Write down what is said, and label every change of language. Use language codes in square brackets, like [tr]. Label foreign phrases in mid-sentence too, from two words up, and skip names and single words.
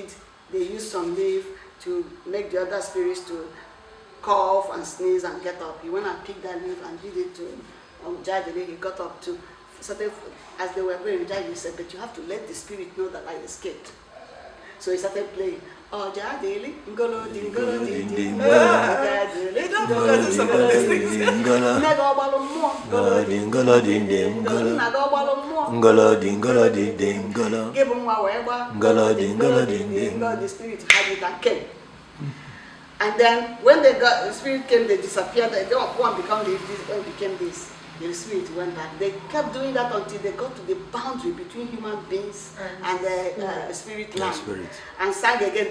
[en] They used some leaf to make the other spirits to cough and sneeze and get up. He went and picked that leaf and did it to Jadele. He got up to started, as they were going, Jadele said, but you have to let the spirit know that I escaped. So he started playing. Oh, Jadele, ngolo di ngolo di di Jadele, ngolo di ngolo di ngolo di ngolo di ngolo di ngolo di give him ngolo di ngolo di ngolo. The spirit had it and came. And then when the spirit came, they disappeared. They don't one become this, one became this. The spirit went back. They kept doing that until they got to the boundary between human beings and the spirit land. And sang again.